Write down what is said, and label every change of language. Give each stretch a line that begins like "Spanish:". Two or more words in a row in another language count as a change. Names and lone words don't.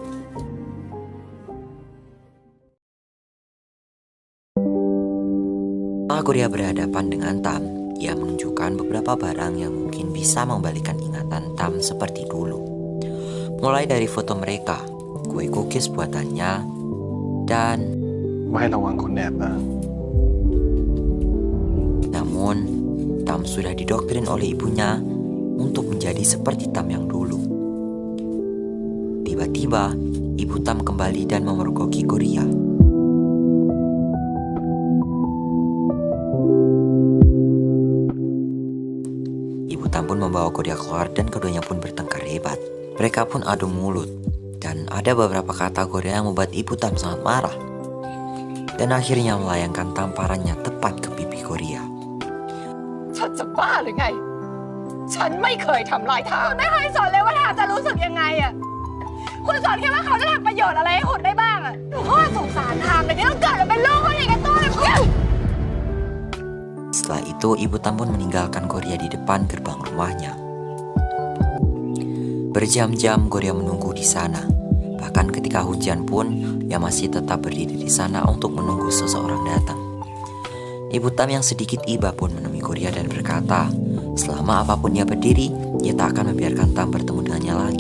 Indonesian: Setelah Kuryah berhadapan dengan Tam, ia menunjukkan beberapa barang yang mungkin bisa mengembalikan ingatan Tam seperti dulu. Mulai dari foto mereka, kue cookies buatannya, dan
Thai: ว่าให้ระวังคนแอบนะ
Indonesian: namun Tam sudah didoktrin oleh ibunya untuk menjadi seperti Tam yang dulu. Tiba-tiba, ibu Tam kembali dan memergoki Kuryah. Ibu Tam pun membawa Kuryah keluar dan keduanya pun bertengkar hebat. Mereka pun adu mulut dan ada beberapa kata Kuryah yang membuat ibu Tam sangat marah. Dan akhirnya melayangkan tamparannya tepat ke pipi Kuryah.
Thai: ฉันจะบ้าหรือไง ฉันไม่เคยทำลายทาม คุณไม่เคยสอนเลยว่าทามจะรู้สึกยังไงอ่ะ คุณสอนแค่ว่าเขาจะทำประโยชน์อะไรให้คุณได้บ้างอ่ะหนูก็สงสารทามเลยที่ต้องเกิดมาเป็นลูกคนอย่างกับตัวเลย
Indonesian: Setelah itu, ibu Tam pun meninggalkan Kuryah di depan gerbang rumahnya. Berjam-jam Kuryah menunggu di sana. Bahkan ketika hujan pun, ia masih tetap berdiri di sana untuk menunggu seseorang datang. Ibu Tam yang sedikit iba pun menemui Kuryah dan berkata, selama apapun ia berdiri, ia tak akan membiarkan Tam bertemu dengannya lagi.